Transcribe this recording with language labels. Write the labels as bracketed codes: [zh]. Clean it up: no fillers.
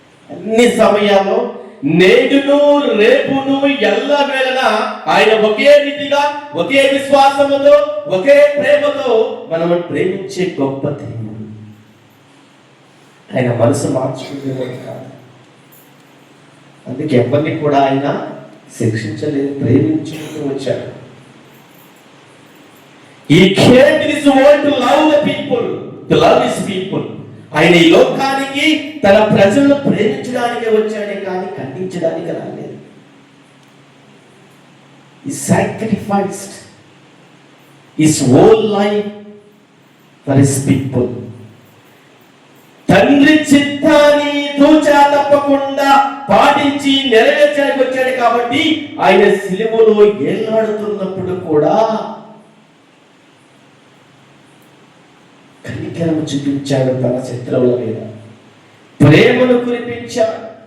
[te] అన్ని సమయాల్లో నేడును రేపును ఎల్లవేళలా ఆయన ఒకే రీతిగా, ఒకే విశ్వాసముతో, ఒకే ప్రేమతో మనం ప్రేమించే గొప్ప దేవుడు. ఆయన మనసు మార్చుకునేవాడు కాదు. అందుకే ఎవరిని కూడా ఆయన శిక్షించలేదు, ప్రేమించుకుంటూ వచ్చాడు. [en] He came to this world to love the people, to love his people. [te] ఆయన ఈ లోకానికి తన ప్రజలను ప్రేమించడానికి వచ్చాడే కానీ ఖండించడానికి రాలేదు. [en] He sacrificed his whole life for his people. [te] తండ్రి చిత్తాన్ని తూచా తప్పకుండా పాటించి నెరవేర్చడానికి వచ్చాడు కాబట్టి ఆయన సిలువలో ఏలాడుతున్నప్పుడు కూడా కనికరము చూపించాడు. తన శత్రువుల మీద ప్రేమను కురిపించాడు.